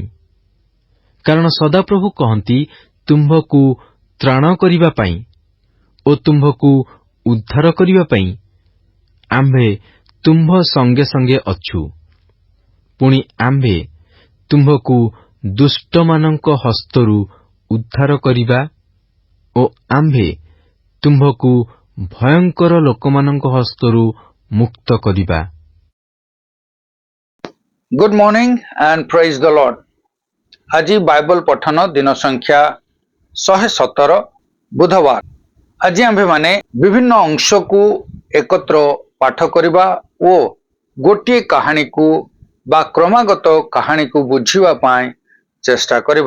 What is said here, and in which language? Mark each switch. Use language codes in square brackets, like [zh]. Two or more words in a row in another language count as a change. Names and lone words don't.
[or] କାରଣ ସଦାପ୍ରଭୁ କହନ୍ତି, ତୁମ୍ଭକୁ ତ୍ରାଣ କରିବା ପାଇଁ ଓ ତୁମ୍ଭକୁ ଉଦ୍ଧାର କରିବା ପାଇଁ ଆମ୍ଭେ ତୁମ୍ଭ ସଙ୍ଗେ ସଙ୍ଗେ ଅଛୁ। ପୁଣି ଆମ୍ଭେ ତୁମ୍ଭକୁ ଦୁଷ୍ଟମାନଙ୍କ ହସ୍ତରୁ ଉଦ୍ଧାର କରିବା ଓ ଆମ୍ଭେ ତୁମ୍ଭକୁ ଭୟଙ୍କର ଲୋକମାନଙ୍କ ହସ୍ତରୁ ମୁକ୍ତ କରିବା। [en] Good morning and praise the Lord. [or] ଆଜି ବାଇବଲ ପଠନ ଦିନ ସଂଖ୍ୟା 117 ବୁଧବାର। ଆଜି ଆମ୍ଭେମାନେ ବିଭିନ୍ନ ଅଂଶକୁ ଏକତ୍ର ପାଠ କରିବା ଓ ଗୋଟିଏ କାହାଣୀକୁ ବା କ୍ରମାଗତ କାହାଣୀକୁ ବୁଝିବା ପାଇଁ ଚେଷ୍ଟା କରିବା।